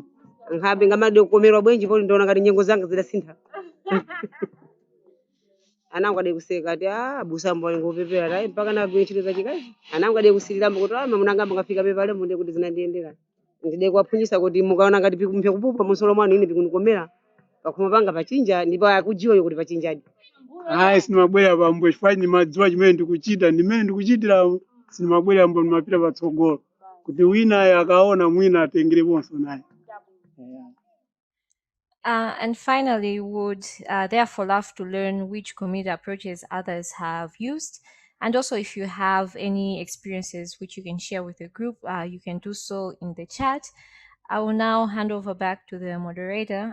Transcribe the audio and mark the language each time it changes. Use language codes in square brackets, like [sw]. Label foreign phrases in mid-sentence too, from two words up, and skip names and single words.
[tum] nkhabe ngamade kukomerwa bwenji poli ndiona ngati nyengo zanga zidasintha anangu ade kuseka ati abusa mbole ngopepera dai mpaka na ntchito zachikazi anangu ade kusiliramo kuti mamuna ngamba ngafika pepale munde kuti zinandiendera ndide kuwaphunyisa kuti mukaona ngati mphe kupupa musolo mwana ine pikunikomera pakuma panga pachinja ndipo akujiwa kuti pachinjaji [ny] sinimabwera pambo chifukwa ndimadziwa chimene ndikuchita ndimene ndikuchitira sinimabwera mbo ndimapita patsogolo kuti wina akaona mwina atengereponso naye. [en] And finally, would therefore love to learn which community approaches others have used. And also, if you have any experiences which you can share with the group, you can do so in the chat. I will now hand over back to the moderator.